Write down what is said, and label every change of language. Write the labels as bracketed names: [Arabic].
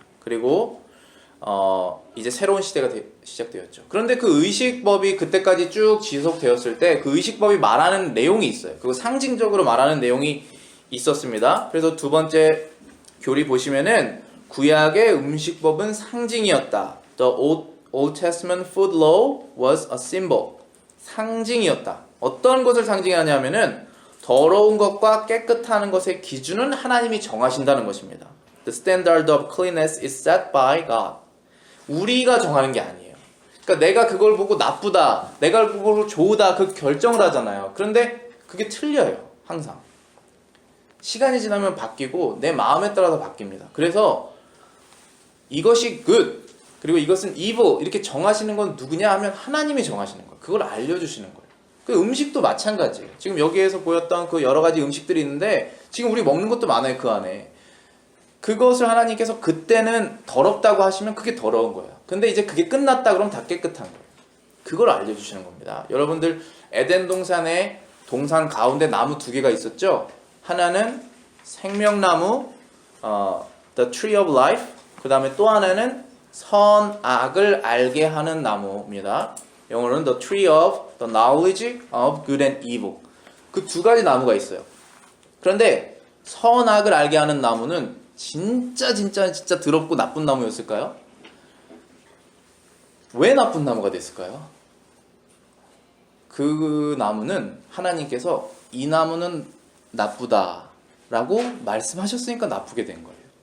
[Korean] 그리고 이제 새로운 시대가 시작되었죠. 그런데 그 의식법이 그때까지 쭉 지속되었을 때 그 의식법이 말하는 내용이 있어요. 그리고 상징적으로 말하는 내용이 있었습니다. 그래서 두 번째 교리 보시면은 구약의 음식법은 상징이었다. [English] The Old Testament food law was a symbol. [Korean] 상징이었다. 어떤 것을 상징하냐면은 더러운 것과 깨끗한 것의 기준은 하나님이 정하신다는 것입니다. [English] The standard of cleanliness is set by God. [Korean] 우리가 정하는 게 아니에요. 그러니까 내가 그걸 보고 나쁘다, 내가 그걸 보고 좋다 그 결정을 하잖아요. 그런데 그게 틀려요. 항상. 시간이 지나면 바뀌고 내 마음에 따라서 바뀝니다. 그래서 이것이 good, 그리고 이것은 evil 이렇게 정하시는 건 누구냐 하면 하나님이 정하시는 거예요. 그걸 알려주시는 거예요. 그 음식도 마찬가지예요. 지금 여기에서 보였던 그 여러 가지 음식들이 있는데 지금 우리 먹는 것도 많아요. 그 안에. 그것을 하나님께서 그때는 더럽다고 하시면 그게 더러운 거예요. 근데 이제 그게 끝났다 그러면 다 깨끗한 거예요. 그걸 알려주시는 겁니다. 여러분들 에덴 동산에 동산 가운데 나무 두 개가 있었죠. 하나는 생명나무, [English] the tree of life. [Korean] 그 다음에 또 하나는 선악을 알게 하는 나무입니다. 영어로는 [English] the tree of the knowledge of good and evil. [Korean] 그 두 가지 나무가 있어요. 그런데 선악을 알게 하는 나무는 진짜 더럽고 나쁜 나무였을까요? 왜 나쁜 나무가 됐을까요? 그 나무는 하나님께서 이 나무는 나쁘다라고 말씀하셨으니까 나쁘게 된 거예요.